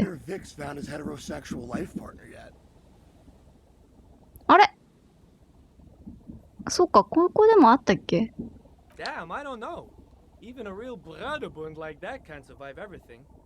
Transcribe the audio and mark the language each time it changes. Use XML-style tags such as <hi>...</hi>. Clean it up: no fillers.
<en>Wonder if Vic's found his heterosexual life partner yet.</en> <ja>あれ、そうか、高校でもあったっけ？</ja> <en>Damn, I don't know. Even a real Bruderbund like that can't survive everything.</en>